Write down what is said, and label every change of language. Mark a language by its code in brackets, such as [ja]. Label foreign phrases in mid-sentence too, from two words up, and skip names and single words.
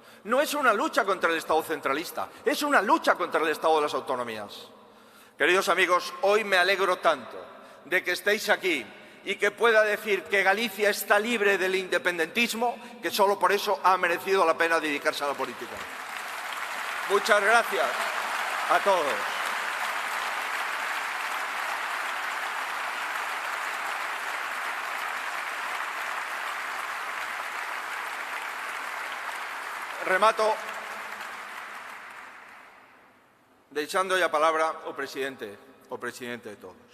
[es] No es una lucha contra el Estado centralista, es una lucha contra el Estado de las autonomías. Queridos amigos, hoy me alegro tanto de que estéis aquí y que pueda decir que Galicia está libre del independentismo, que solo por eso ha merecido la pena dedicarse a la política. Muchas gracias a todos. [gl] Remato deixándolle a palabra ao presidente de todos.